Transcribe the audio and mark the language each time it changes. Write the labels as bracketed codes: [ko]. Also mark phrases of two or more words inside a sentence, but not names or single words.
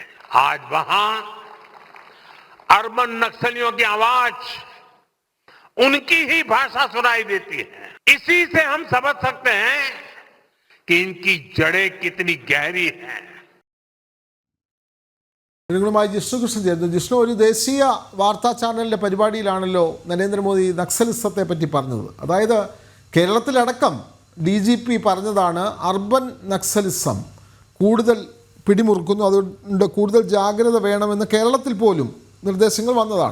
[hi] आज वहां अर्बन नक्सलियों की आवाज, उनकी ही भाषा सुनाई देती है। इसी से हम समझ सकते हैं कि इनकी जड़ें कितनी गहरी हैं। [ml] ജിഷ്ണുകൃഷ്ണൻ ചേർന്നു. ജിഷ്ണു, ഒരു ദേശീയ വാർത്താ ചാനലിൻ്റെ പരിപാടിയിലാണല്ലോ നരേന്ദ്രമോദി നക്സലിസത്തെ പറ്റി പറഞ്ഞത്. അതായത് കേരളത്തിലടക്കം DGP പറഞ്ഞതാണ് അർബൻ നക്സലിസം കൂടുതൽ പിടിമുറുക്കുന്നു, അതുകൊണ്ട് കൂടുതൽ ജാഗ്രത വേണമെന്ന് കേരളത്തിൽ പോലും നിർദ്ദേശങ്ങൾ വന്നതാണ്.